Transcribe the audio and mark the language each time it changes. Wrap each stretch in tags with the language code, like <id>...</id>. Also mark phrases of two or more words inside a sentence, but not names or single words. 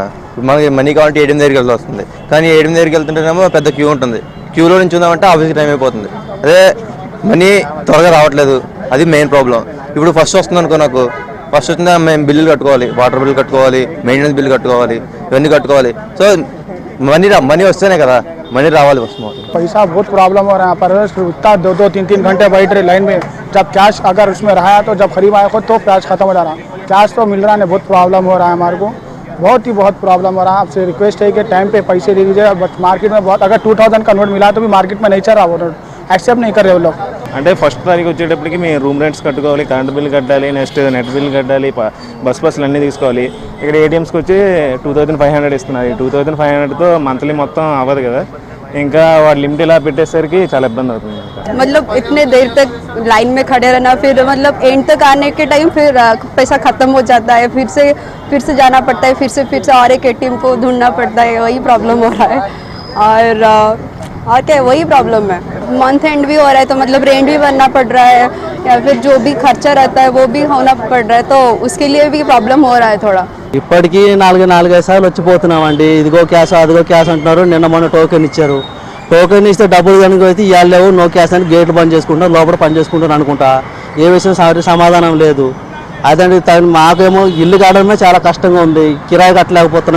<te>మనకి మనీ కావాలంటే ఏటీఎం దగ్గరికి వెళ్ళి వస్తుంది, కానీ ఏటీఎం దగ్గరికి వెళ్తుంటేనేమో పెద్ద క్యూ ఉంటుంది. క్యూలో నుంచి ఉందామంటే ఆఫీస్కి టైం అయిపోతుంది. అదే మనీ త్వరగా రావట్లేదు, అది</te> <en>main problem.</en> <te>ఇప్పుడు ఫస్ట్ వస్తుంది అనుకో, నాకు ఫస్ట్ వస్తుందా మేము బిల్లులు కట్టుకోవాలి,</te> <en>water bill</en> <te>కట్టుకోవాలి,</te> <en>maintenance bill</en> <te>కట్టుకోవాలి, ఇవన్నీ కట్టుకోవాలి. సో మనీ వస్తేనే కదా మనీ రావల</te> <hi>पैसा बहुत प्रॉब्लम हो रहा है पर उतना 2-3 घंटे बैठ रहे लाइन में. जब कैश अगर उसमें रहा तो जब खरीद आया खुद तो कैश खत्म हो जा रहा. कैश तो मिल रहा नहीं, बहुत प्रॉब्लम हो रहा है हमारे को, बहुत प्रॉब्लम हो रहा है. आपसे रिक्वेस्ट है कि टाइम पे पैसे दे दीजिए.</hi> <en>but market</en> <hi>में बहुत अगर 2000 का नोट मिला तो भी मार्केट में नहीं चल रहा, वो नोट యాక్సెప్ట్ नहीं कर रहे वो लोग.</hi> <te>అంటే 1వ తారీఖు వచ్చేటప్పటికి మేము</te> <en>room rents</en> <te>కట్టుకోవాలి,</te> <en>current bill</en> <te>కట్టాలి,</te> <en>next net bill</en> <te>కట్టాలి, బస్సులు అన్నీ తీసుకోవాలి. ఇక్కడ ఏటీఎంస్కి వచ్చి 2500 ఇస్తున్నారు. 2500తో మంత్లీ మొత్తం అవ్వదు కదా, ఇంకా వాడు లిమిట్ ఇలా పెట్టేసరికి చాలా ఇబ్బంది అవుతుంది.</te> <hi>मतलब इतने देर तक लाइन में खड़े रहना, फिर मतलब एंड तक आने के टाइम फिर पैसा खत्म हो जाता है, फिर से जाना पड़ता है, फिर से और एक एटीएम को ढूंढना पड़ता है. वही प्रॉब्लम हो रहा है. और क्या वही प्रॉब्लम है.</hi> <en>month end</en> <hi>भी हो रहा है तो मतलब रेंट भी भरना पड़ रहा है, या फिर जो भी खर्चा रहता है वो भी होना पड़ रहा है, तो उसके लिए भी प्रॉब्लम हो रहा है थोड़ा.</hi> <te>ఇప్పటికీ 4-5 సార్లు వచ్చిపోతున్నామండి. ఇదిగో క్యాష్ అదిగో క్యాష్ అంటున్నారు. నిన్న మొన్న టోకెన్ ఇచ్చారు, టోకెన్ ఇస్తే డబ్బులు కనుక అయితే ఇవాళ లేవు,</te> <en>no cash</en> <te>అని గేట్లు బంద్ చేసుకుంటారు, లోపల పని చేసుకుంటారు అనుకుంటా. ఏ విషయం సమాధానం లేదు. అదండి మాకేమో ఇల్లు కావడమే చాలా కష్టంగా ఉంది, కిరాయి కట్టలేకపోతున్నాం.</te>